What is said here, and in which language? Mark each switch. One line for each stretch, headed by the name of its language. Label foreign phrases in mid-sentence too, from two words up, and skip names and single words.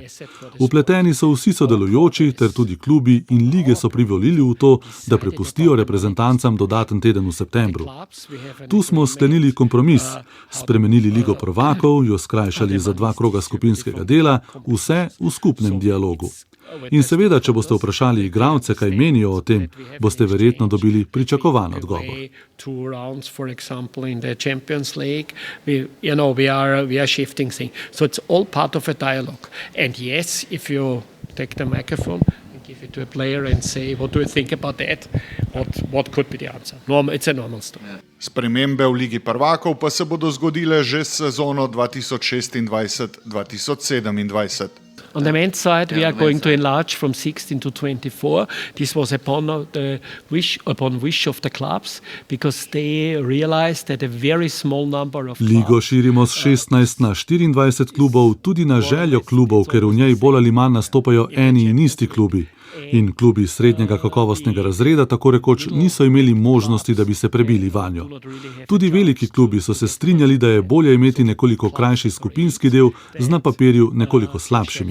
Slovenian: Vpleteni so vsi sodelujoči, ter tudi klubi in lige so privolili v to, da prepustijo reprezentancam dodaten teden v septembru. Tu smo sklenili kompromis, spremenili ligo prvakov, jo skrajšali za 2 kroga skupinskega dela, vse v skupnem dialogu. In seveda, če boste vprašali igralce, kaj menijo o tem, boste verjetno dobili pričakovan odgovor.
English: Give it to a player and say, what do you think about that? What could be the answer? It's a normal story.
Slovenian: Spremembe v Ligi prvakov pa se bodo zgodile že s sezono 2026-2027.
English: On the men's side, we are going to enlarge from 16 to 24. This was upon wish of the clubs, because they realized that a very small number of
Slovenian: Ligo širimo s 16 na 24 klubov, tudi na željo klubov, ker v njej bolj ali manj nastopajo eni in isti klubi. In klubi srednjega kakovostnega razreda tako rekoč niso imeli možnosti, da bi se prebili vanjo. Tudi veliki klubi so se strinjali, da je bolje imeti nekoliko krajši skupinski del z na papirju nekoliko slabšimi.